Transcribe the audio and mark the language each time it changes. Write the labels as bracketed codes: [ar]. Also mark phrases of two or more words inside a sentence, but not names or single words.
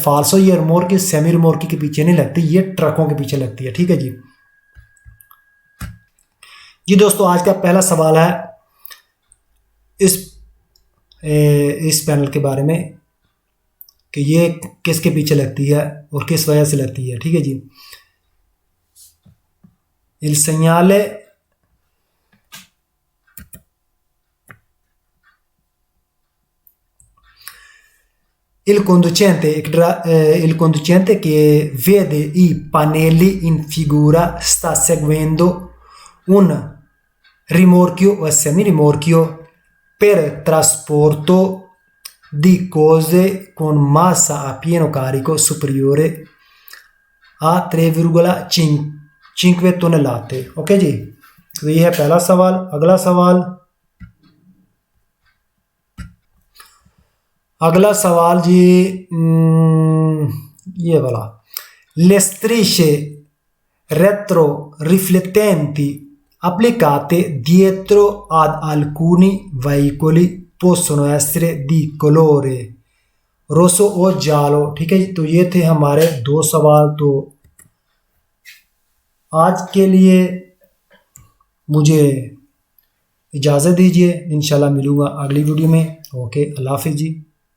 [hi] फाल्सो ये रिमोर्की सेमी रिमोर्की के पीछे नहीं लगती, ये ट्रकों के पीछे लगती है। ठीक है जी। जी दोस्तों, आज का पहला सवाल है इस पैनल के बारे में कि ये किसके पीछे लगती है और किस वजह से लगती है। ठीक है जी। [it] il segnale il conducente che vede i pannelli in figura sta seguendo un rimorchio o semirimorchio per trasporto di cose con massa a pieno carico superiore a 3,5 टनेलाते। [hi] ओके जी, तो ये है पहला सवाल। अगला सवाल जी, ये वाला, [it] le strisce retro riflettenti applicate dietro ad alcuni veicoli possono essere di colore rosso o giallo। [hi] ठीक है जी, तो ये थे हमारे 2 सवाल। तो आज के लिए मुझे इजाज़त दीजिए, इंशाल्लाह मिलूँगा अगली वीडियो में। ओके, अल्लाह हाफिज़ जी।